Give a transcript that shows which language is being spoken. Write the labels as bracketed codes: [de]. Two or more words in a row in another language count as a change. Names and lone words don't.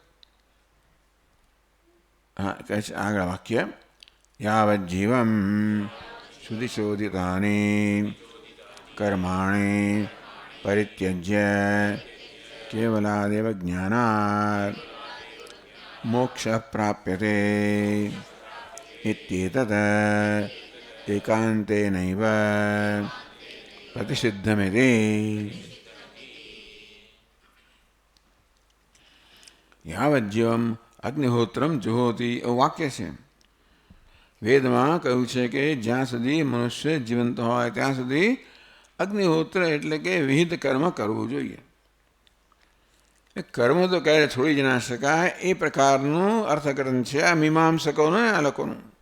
[gu] હા કહે છે આગળ વાક્ય, [sa] यावत् जीवम् शुद्धिशोधितानि कर्माणि परित्यज्य केवलादेव ज्ञानात् मोक्षः प्राप्यते. इत्येतत् एकान्तेनैव प्रतिषिद्धमिति। यावज्जीवम अग्निहोत्रम जुहोति [gu] એવું વાક્ય છે. વેદમાં કહ્યું છે કે જ્યાં સુધી મનુષ્ય જીવંત હોય ત્યાં સુધી અગ્નિહોત્ર એટલે કે વિહિત કર્મ કરવું જોઈએ. એ કર્મ તો ક્યારે છોડી જ ના શકાય એ પ્રકારનું અર્થઘટન છે આ મીમાંસકોનું આ લોકોનું.